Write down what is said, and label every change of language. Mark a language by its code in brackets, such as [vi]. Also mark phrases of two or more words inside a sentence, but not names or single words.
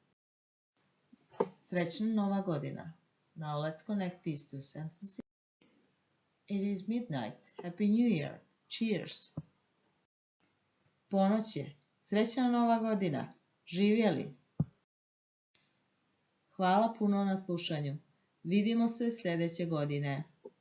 [sr] Srećna Nova godina. [en] Now let's connect these two sentences. It is midnight. Happy New Year. Cheers. [sr] Ponoć je. Srećna Nova godina. Živjeli. Hvala puno na slušanju. Vidimo se sljedeće godine.